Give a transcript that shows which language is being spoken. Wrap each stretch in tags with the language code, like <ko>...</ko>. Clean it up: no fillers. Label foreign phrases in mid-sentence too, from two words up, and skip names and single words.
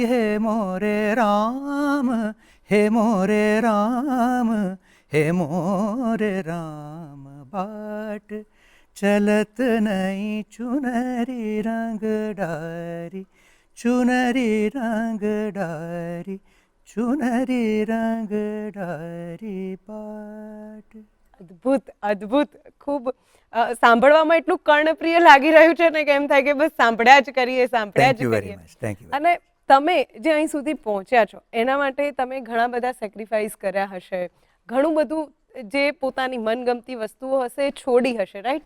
<hi>है मोरे राम, हे मोरे राम, हे मोरे राम. बाट चलत नहीं चुनरी रंग डारी. चुनरी रंग डारी. चुनरी रंग डारी. बाट.</hi> <gu>અદ્ભુત અદ્ભુત. ખૂબ સાંભળવામાં એટલું કર્ણપ્રિય લાગી રહ્યું છે ને કે એમ થાય કે બસ સાંભળ્યા જ કરીએ, સાંભળ્યા જ કરીએ. અને તમે જે અહીં સુધી પહોંચ્યા છો એના માટે તમે ઘણા બધા સેક્રિફાઈસ કર્યા હશે, ઘણું બધું જે પોતાની મનગમતી વસ્તુઓ હશે એ છોડી હશે, રાઈટ?</gu>